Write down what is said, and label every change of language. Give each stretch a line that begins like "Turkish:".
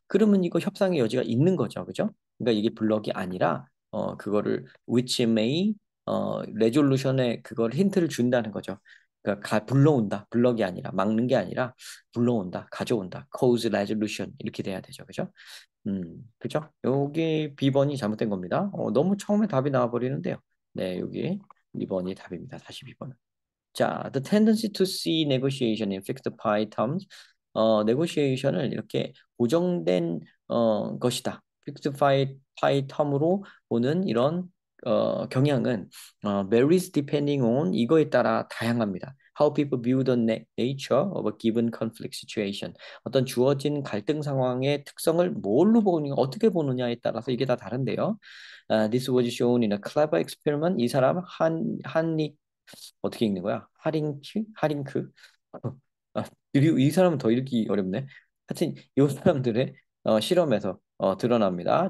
Korean: 그러면 이거 협상의 여지가 있는 거죠. 그죠? 그러니까 이게 블럭이 아니라 그거를
English: which may
Korean: 레졸루션에 그걸 힌트를 준다는 거죠. 그러니까 불러온다. 블럭이 아니라 막는 게 아니라 불러온다. 가져온다.
English: cause resolution
Korean: 이렇게 돼야 되죠. 그죠? 그죠? 여기 B번이 잘못된 겁니다. 너무 처음에 답이 나와버리는데요. 네, 여기 2번이 답입니다. 42번은. 자,
English: the tendency to see negotiation in fixed pie terms.
Korean: negotiation을 이렇게 고정된 것이다. fixed pie term으로 보는 이런 경향은
English: varies depending on
Korean: 이거에 따라 다양합니다.
English: How people view the nature of a given conflict situation.
Korean: 어떤 주어진 갈등 상황의 특성을 뭘로 보느냐, 어떻게 보느냐에 따라서 이게 다 다른데요.
English: This was shown in a clever experiment.
Korean: 이 사람 한리 어떻게 읽는 거야? 하링크? 아, 그리고 이 사람은 더 읽기 어렵네. 하여튼 이 사람들의 실험에서 드러납니다.